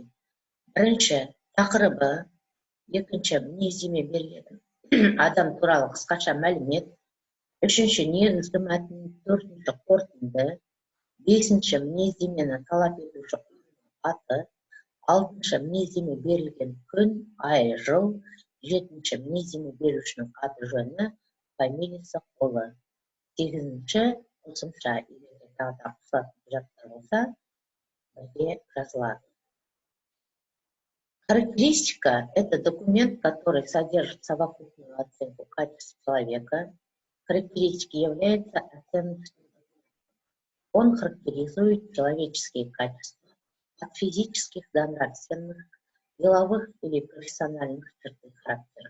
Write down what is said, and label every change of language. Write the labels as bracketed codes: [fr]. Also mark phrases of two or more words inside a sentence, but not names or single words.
[kk] Бірінші тақырыбы, екінші мінездеме беріледі адам туралы қысқаша мәлімет, үшінші негізгі мәтін, төртінші қорытынды, бесінші мінездемені талап етуші аты, алтыншы мінездеме берілген күн, ай, жыл, жетінші мінездеме берушінің аты жөні, фамилиясы, қолы. Сегізінші қосымша, егер тағы да қосылатын құжаттар болса, бірге жазылады. [ru] Характеристика – это документ, который содержит совокупную оценку качеств человека. Характеристики являются оценочным документом. Он характеризует человеческие качества от физических до нравственных, деловых или профессиональных черт характера.